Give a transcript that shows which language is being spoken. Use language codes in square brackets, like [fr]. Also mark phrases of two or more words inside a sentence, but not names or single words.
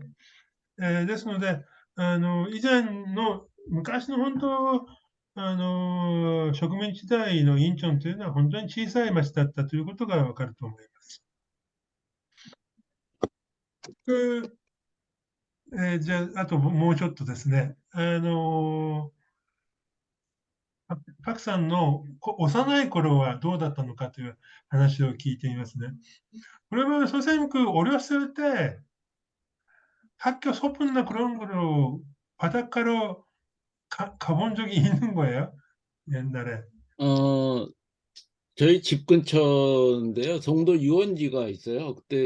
[ja] ですので、以前の昔の本当、植民地時代のインチョンというのは本当に小さい町だったということがわかると思います。くじゃあ、あともうちょっとですね。パクさんの幼い頃はどうだったのかという話を聞いてみますね. [ko] 그러면 선생님 어렸을 때 학교 소풍이나 그런 거로 바닷가로 가본 적이 있는 거예요? 옛날에. 어, 저희 집 근처인데요. 송도 유원지가 있어요. 그때